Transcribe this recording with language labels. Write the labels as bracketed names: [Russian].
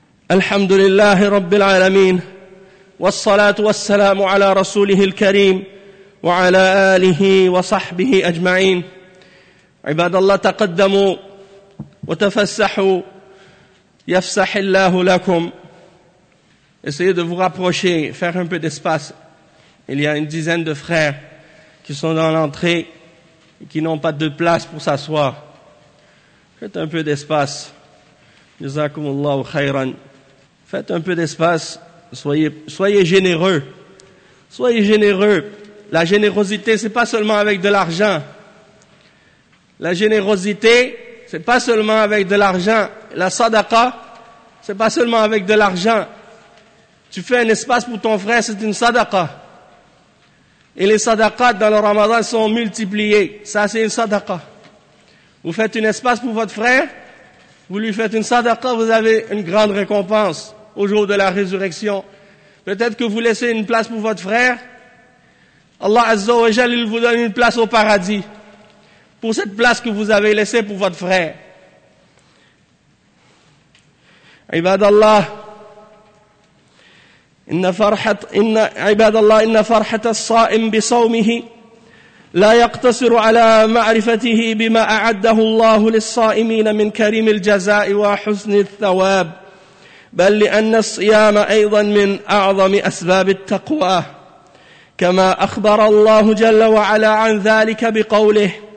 [Arabic] الحمد لله رب العالمين، والصلاة والسلام على رسوله الكريم وعلى آله وصحبه أجمعين. عباد الله، تقدموا وتفسحوا يفسح الله لكم. [French] Essayez de vous rapprocher, faire un peu d'espace. Il y a une dizaine de frères qui sont dans l'entrée et qui n'ont pas de place pour s'asseoir. Faites un peu d'espace. [Arabic] جزاكم الله خيرا. [French] Faites un peu d'espace, soyez généreux. Soyez généreux. La générosité, ce n'est pas seulement avec de l'argent. La générosité, ce n'est pas seulement avec de l'argent. La sadaqa, ce n'est pas seulement avec de l'argent. Tu fais un espace pour ton frère, c'est une sadaqa. Et les sadaqas dans le ramadan sont multipliées. Ça, c'est une sadaqa. Vous faites un espace pour votre frère, vous lui faites une sadaqa, vous avez une grande récompense au jour de la résurrection. Peut-être que vous laissez une place pour votre frère, [Arabic] Allah Azza wa Jal, [French] il vous donne une place au paradis pour cette place que vous avez laissée pour votre frère. [Arabic] Ibad Allah, Ibad Allah, inna farhat as-sa'im bi sawmihi لا يقتصر على معرفته بما أعده الله للصائمين من كريم الجزاء وحسن الثواب، بل لأن الصيام أيضا من أعظم أسباب التقوى، كما أخبر الله جل وعلا عن ذلك بقوله: